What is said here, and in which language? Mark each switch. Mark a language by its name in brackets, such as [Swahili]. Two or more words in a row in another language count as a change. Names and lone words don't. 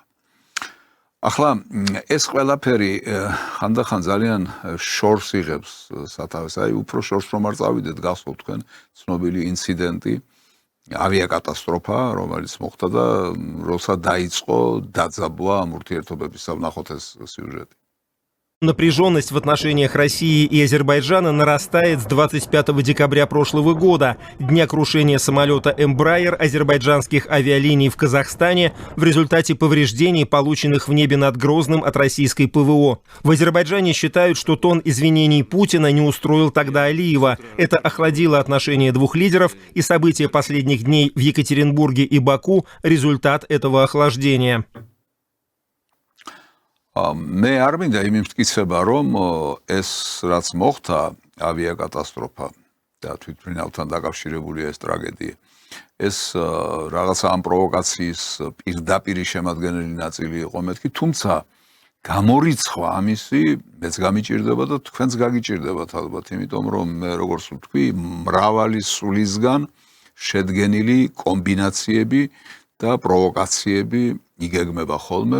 [Georgian] ახლა ეს ყველაფერი ხანდახან ძალიან შორს იღებს სათავეს. აი უფრო შორს რომ არ წავიდეთ, გახსოვთ თქვენ ცნობილი ინციდენტი, ავიაკატასტროფა, რომელიც მოხდა და როცა დაიწყო დაძაბვა ამ ურთიერთობების, ვნახოთ ეს სიუჟეტი. [Russian] Напряженность в отношениях России и Азербайджана нарастает с 25 декабря прошлого года, дня крушения самолета Embraer азербайджанских авиалиний в Казахстане в результате повреждений, полученных в небе над Грозным от российской ПВО. В Азербайджане считают, что тон извинений Путина не устроил тогда Алиева. Это охладило отношения двух лидеров, и события последних дней в Екатеринбурге и Баку – результат этого охлаждения. [Georgian] მე არ მინდა იმ მტკიცება, რომ ეს რაც მოხდა ავიაკატასტროფა და თვითმფრინავთან დაკავშირებულია ეს ტრაგედია. ეს რაღაცა ამ პროვოკაციის პირდაპირი შემადგენელი ნაწილი იყო მეთქი, თუმცა გამორიცხვა ამისი მეც გამიჭირდება და თქვენც გაგიჭირდებათ ალბათ, იმიტომ რომ მე როგორც ვთქვი, მრავალი სულისგან შედგენილი კომბინაციები და პროვოკაციები იგეგმება ხოლმე.